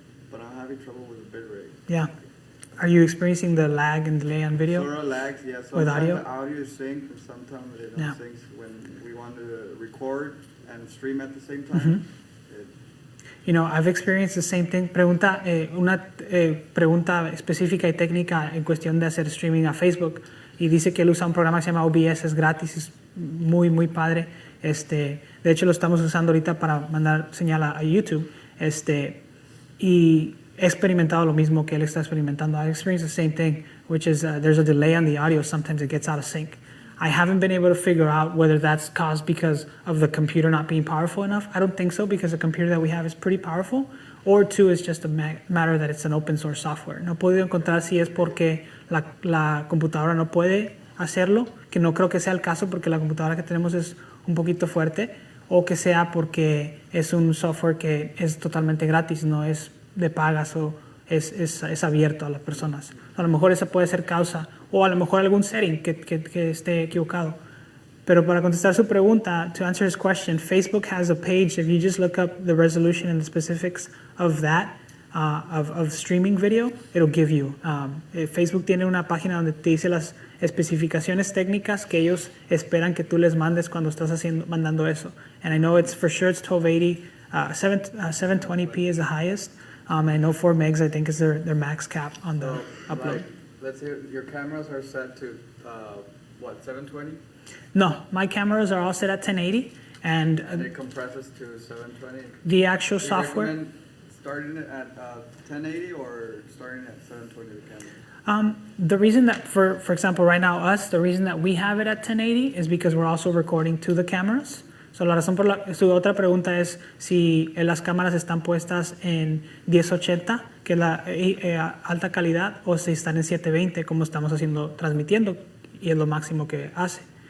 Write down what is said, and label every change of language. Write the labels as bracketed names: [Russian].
[English] But I'm having trouble with the bit rate. Yeah. Are you experiencing the lag and delay on video? Sort of lags, yeah. With Sometimes audio? the audio is synced, and sometimes it don't sync when we want to record and stream at the same time. You know, I've experienced the same thing. [Spanish] Una pregunta específica y técnica en cuestión de hacer streaming a Facebook. Y dice que él usa un programa que se llama OBS, es gratis, es muy, muy padre. De hecho, lo estamos usando ahorita para mandar señal a YouTube. Y he experimentado lo mismo que él está experimentando. [English] I've experienced the same thing, which is there's a delay on the audio. Sometimes it gets out of sync. I haven't been able to figure out whether that's caused because of the computer not being powerful enough. I don't think so, because the computer that we have is pretty powerful. Or two, it's just a matter that it's an open source software. [Spanish] No he podido encontrar si es porque la computadora no puede hacerlo, que no creo que sea el caso porque la computadora que tenemos es un poquito fuerte, o que sea porque es un software que es totalmente gratis, no es de pagas o es abierto a las personas. A lo mejor esa puede ser causa, o a lo mejor algún setting que esté equivocado. Pero para contestar su pregunta, [English] to answer his question, Facebook has a page. If you just look up the resolution and the specifics of that, of streaming video, it'll give you. [Spanish] Facebook tiene una página donde te dice las especificaciones técnicas que ellos esperan que tú les mandes cuando estás mandando eso. [English] And I know it's for sure it's 1280, 720p is the highest. I know 4 megs I think is their max cap on the upload. Like, let's say your cameras are set to, 720? No, my cameras are all set at 1080, and it compresses to 720. The actual Do you software. recommend starting it at 1080 or starting at 720 the camera? The reason that, for example, right now the reason that we have it at 1080 is because we're also recording to the cameras. [Spanish] So la razón por su otra pregunta es si las cámaras están puestas en 1080, que es la alta calidad, o si están en 720, como estamos transmitiendo, y es lo máximo que hace.